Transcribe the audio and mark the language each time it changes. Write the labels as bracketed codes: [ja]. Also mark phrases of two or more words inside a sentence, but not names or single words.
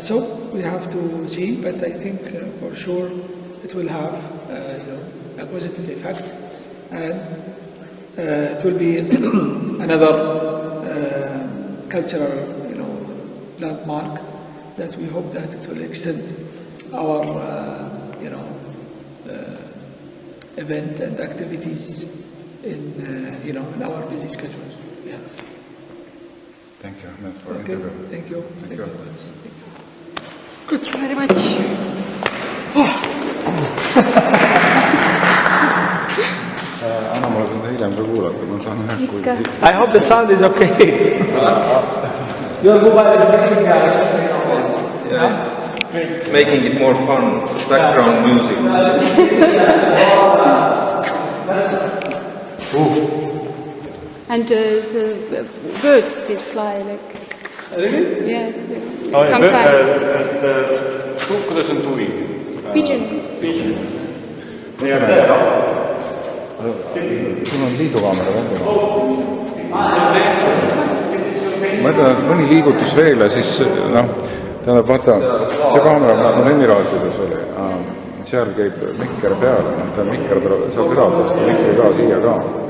[en] So we have to see, but I think for sure it will have a positive effect, and it will be another cultural landmark that we hope that it will extend our event and activities in our busy schedules. Yeah. Thank you, Ahmed, for the Okay. interview. Thank you. Thank you. Good, very much. [et] Anna, ma olen hiljem ka kuulata, ma saan Ikka. [en] I hope the sound is okay. Your mobile is Making it more fun, background music. And the birds did fly like. Really? Yeah. Sometimes. [et] Kuidas on tuvi? [en] Pigeon. [et] sul on liidukaamera välja. Ma ütlen, et mõni liigutus veel ja siis tähendab, vaata, see kaamera, mis mul Emiraatides oli, seal käib mikker peale, ta mikker saab eraldada, mikri ka siia ka.